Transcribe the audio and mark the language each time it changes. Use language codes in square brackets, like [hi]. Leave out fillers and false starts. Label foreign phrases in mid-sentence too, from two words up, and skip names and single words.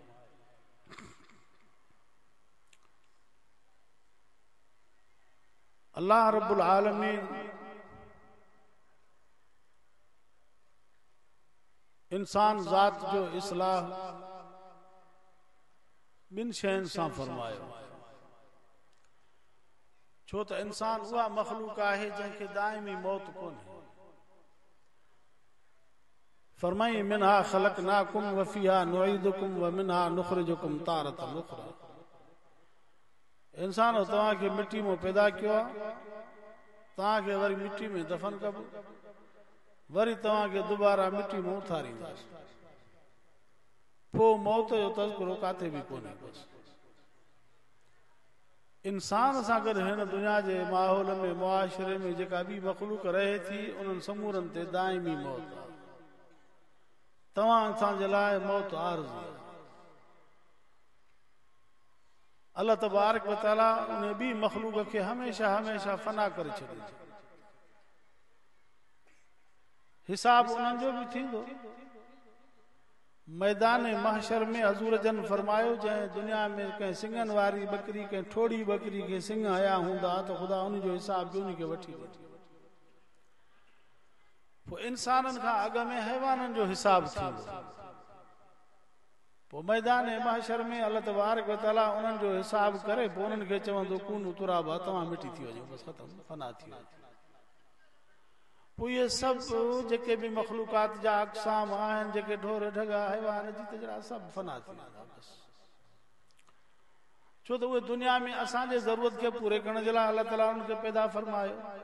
[ar] الله رب العالمين [sd] इंसान ज़ात जो इस्लाह ॿिन शयुनि सां फरमायो, छो त इंसान उहा मखलूक आहे जंहिंखे दाइमी मौत कोन्हे। फरमाई [ar] منها خلقناكم وفيها نعيدكم ومنها نخرجكم تارة أخرى. [sd] इंसान तव्हां खे मिट्टी में पैदा किया, तव्हां खे वरी मिट्टी में दफन कबो, वरी तव्हां खे दोबारा मिट्टी में उथारींदासीं। पोइ मौत जो तज़किरो काथे भी कोन्हे। बस इंसान सां गॾु हिन दुनिया जे माहौल में मुआशरे में जेका बि मखलूक रहे थी उन्हनि समूरनि ते दाइमी मौत आहे। तव्हां असांजे लाइ मौत आरज़ी आहे। अल्लाह तबारक व तआला उन ॿी मखलूक खे हमेशा हमेशा फना करे छॾे। हिसाब उन्हनि जो बि थींदो। मैदान महशर में हज़ूर जन फरमायो जंहिं दुनिया में कंहिं सिंगनि वारी बकरी कंहिं ठोड़ी बकरी खे सिंग हया हूंदा त ख़ुदा उन जो हिसाब बि उन खे वठी वेंदो। पोइ इंसाननि खां अॻ में हैवाननि जो हिसाब थींदो। पोइ मैदान महशर में अल्लाह तबारक व तआला उन्हनि जो हिसाब करे पोइ उन्हनि खे चवंदो [ar] كونوا ترابا, [sd] तव्हां मिटी थी वञो, बसि ख़तम, फना थी वञो। पोइ इहे सभु जेके बि मखलूकात जा अक़साम आहिनि, जेके ढोर ढगा हैवान जीतजड़ा सभु फना थी वेंदा बसि। छो त उहे दुनिया में असांजे ज़रूरत खे पूरे करण जे लाइ अल्लाह ताला उनखे पैदा फरमायो।